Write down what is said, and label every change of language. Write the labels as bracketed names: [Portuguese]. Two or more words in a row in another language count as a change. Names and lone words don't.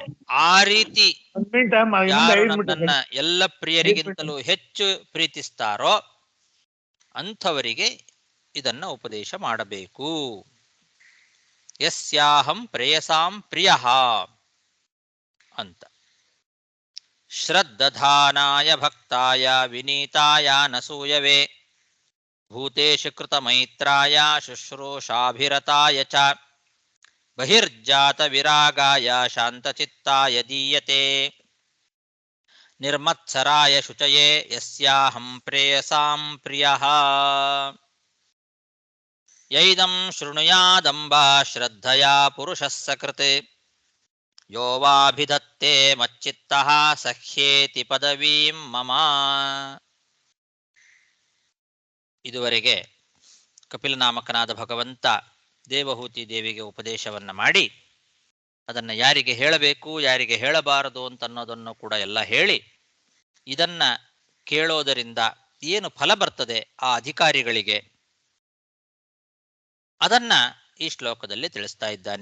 [Kannada] ಆ ರೀತಿ ಯಾರು ನನ್ನನ್ನ ಎಲ್ಲ ಪ್ರಿಯರಿಗಿಂತಲೂ ಹೆಚ್ಚು ಪ್ರೀತಿಸ್ತಾರೋ ಅಂಥವರಿಗೆ ಇದನ್ನ ಉಪದೇಶ ಮಾಡಬೇಕು. [Sanskrit] ಯಸ್ಯಾಹಂ ಪ್ರೇಯಸಾಂ ಪ್ರಿಯಃ ಅಂತ. ಶ್ರದ್ಧಧಾನಾಯ ಭಕ್ತಾಯ ವಿನೀತಾಯ ನಸೂಯವೆ ಭೂತೇಶು ಕೃತ ಮೈತ್ರಾಯ ಶುಶ್ರೂಷಾಭಿರತಾಯ ಚ ಬಹಿರ್ಜಾತ ವಿರಾಗಾಯ ಶಾಂತಚಿತ್ತಾಯ ದೀಯತೆ ನಿರ್ಮತ್ಸರಾಯ ಶುಚಯೇ ಯಸ್ಯಾಹಂ ಪ್ರೇಯಸಾಂ ಪ್ರಿಯಃ ಯೈದಂ ಶೃಣುಯಾದಂಬ ಶ್ರದ್ಧಯಾ ಪುರುಷಃ ಸಕೃತ್ ಯೋ ವಾಭಿಧತ್ತೆ ಮಚ್ಚಿತ್ತಃ ಸಹ್ಯೇತಿ ಪದವೀಂ ಮಮ. [Kannada] ಇದುವರೆಗೆ ಕಪಿಲನಾಮಕನಾದ ಭಗವಂತ ದೇವಹೂತಿ ದೇವಿಗೆ ಉಪದೇಶವನ್ನ ಮಾಡಿ ಅದನ್ನು ಯಾರಿಗೆ ಹೇಳಬೇಕು ಯಾರಿಗೆ ಹೇಳಬಾರದು ಅಂತ ಅನ್ನೋದನ್ನು ಕೂಡ ಎಲ್ಲ ಹೇಳಿ ಇದನ್ನ ಕೇಳೋದರಿಂದ ಏನು ಫಲ ಬರ್ತದೆ ಆ ಅಧಿಕಾರಿಗಳಿಗೆ ಅದನ್ನ ಈ ಶ್ಲೋಕದಲ್ಲಿ ತಿಳಿಸ್ತಾ ಇದ್ದಾನೆ.